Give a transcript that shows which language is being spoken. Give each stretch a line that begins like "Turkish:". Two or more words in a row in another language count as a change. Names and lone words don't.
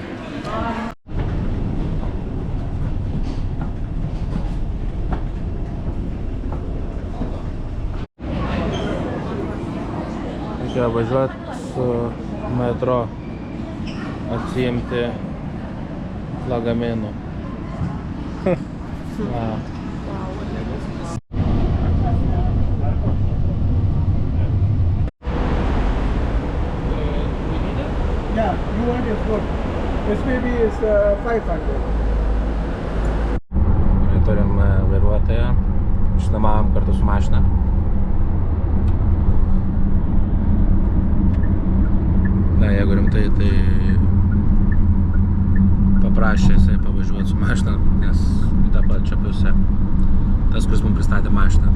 Lithuanian: Reikia važiuoti su metro, atsiimti lagaminų.
English: Wow. Yeah, you want is good. This baby is 500.
Lithuanian: Turim vairuotoją, išnuomavom kartu su mašina. Na, jeigu rimtai, tai paprašė jisai pavažiuoti su mašina, nes į tą pačią pusę tas, kuris mums pristatė mašiną.